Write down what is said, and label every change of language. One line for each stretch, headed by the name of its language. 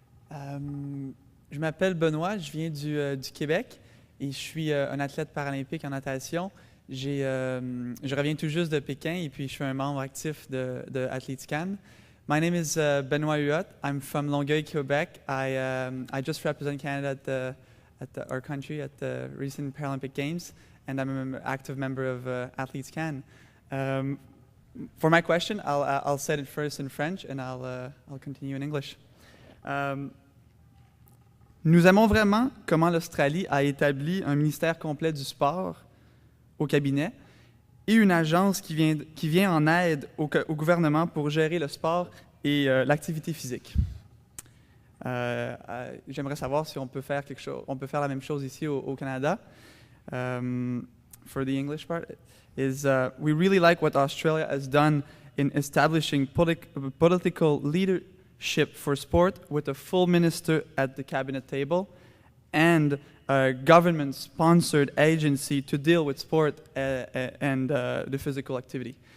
French: Je m'appelle Benoît, je viens du Québec et je suis un athlète paralympique en natation. Je reviens tout juste de Pékin et puis je suis un membre actif de Athletes Can.
English: My name is Benoit Huet. I'm from Longueuil, Quebec. I just represent Canada at our country at the recent Paralympic Games, and I'm an active member of Athletes Can. For my question, I'll say it first in French, and I'll continue in English.
French: Nous aimons vraiment comment l'Australie a établi un ministère complet du sport au cabinet et une agence qui vient en aide au gouvernement pour gérer le sport et l'activité physique. J'aimerais savoir si on peut faire la même chose ici au Canada.
English: For the English part, we really like what Australia has done in establishing political leadership for sport with a full minister at the cabinet table and a government-sponsored agency to deal with sport and the physical activity.